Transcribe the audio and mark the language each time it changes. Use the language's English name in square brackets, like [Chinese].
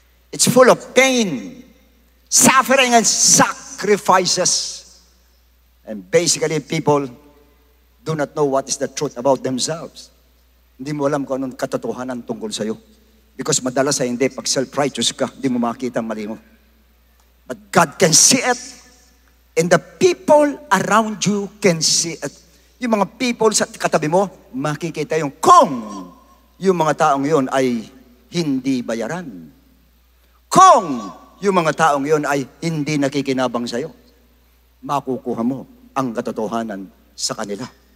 [English] It's full of pain, suffering, and sacrifices. And basically, people do not know what is the truth about themselves. [Filipino] Hindi mo alam kung anong katotohanan tungkol sa'yo. Because madalas ay hindi, pag self-righteous ka, hindi mo makita ang mali mo. [English] But God can see it. And the people around you can see it. [Filipino] Yung mga people sa katabi mo, makikita yung kung yung mga taong yun ay hindi bayaran. Kung yung mga taong yun ay hindi nakikinabang sa'yo, makukuha mo ang katotohanan sa kanila.